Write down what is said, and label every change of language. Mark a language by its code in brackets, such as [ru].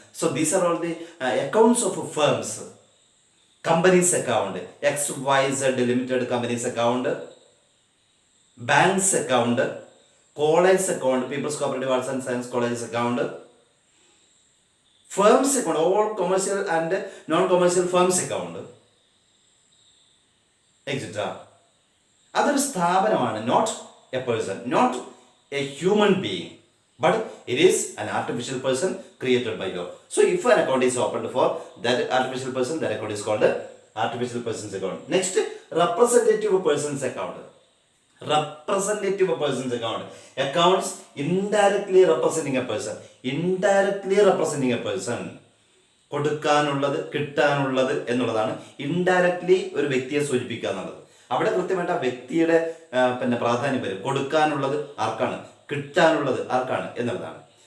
[en] So these are all the accounts of firms. Companies account, XYZ limited companies account, banks account, college account, people's cooperative arts and science college account, firms account, all commercial and non commercial firms account, etcetera. [ml] അതൊരു സ്ഥാപനമാണ്, [en] Not a person, not a human being, but it is an artificial person created by law. So if an account is opened for that artificial person, that account is called artificial person's account. Next, representative person's account. Representative person's account. Accounts indirectly representing a person. Indirectly representing a person. [ml] കൊടുക്കാനുള്ളത് കിട്ടാനുള്ളത് എന്നുള്ളതാണ് indirectly ഒരു വ്യക്തിയെ സൂചിപ്പിക്കുക എന്നുള്ളത്. അവിടെ കൃത്യമായിട്ട് ആ വ്യക്തിയുടെ പ്രാധാന്യം വരും. കൊടുക്കാനുള്ളത് ആർക്കാണ്, കിട്ടാനുള്ളത് ആർക്കാണ് എന്നുള്ളതാണ്.